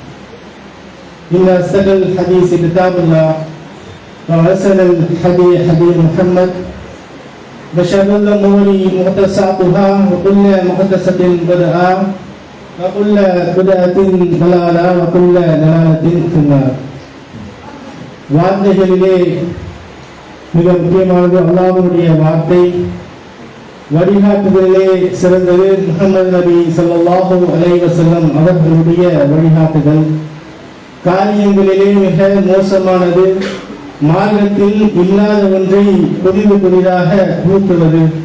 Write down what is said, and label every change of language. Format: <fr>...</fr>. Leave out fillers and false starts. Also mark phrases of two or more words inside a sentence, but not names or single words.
<ar>إن أصدق الحديث كتاب الله وأحسن الهدي هدي محمد وشر الأمور محدثاتها وكل محدثة بدعة وكل بدعة ضلالة وكل ضلالة في النار.</ar> <ta>வார்த்தைகளிலே மிக முக்கியமானது அல்லாஹ்வுடைய வார்த்தை. வழிகாட்டுதலே சிறந்தது முஹம்மது நபி</ta> <ar>صلى الله عليه وسلم</ar> <ta>அவர்களுடைய வழிகாட்டுதல். காரியங்களிலே மிக மோசமானது மார்க்கத்தில் இல்லாத ஒன்றை புதிதாக புகுத்துவது.</ta>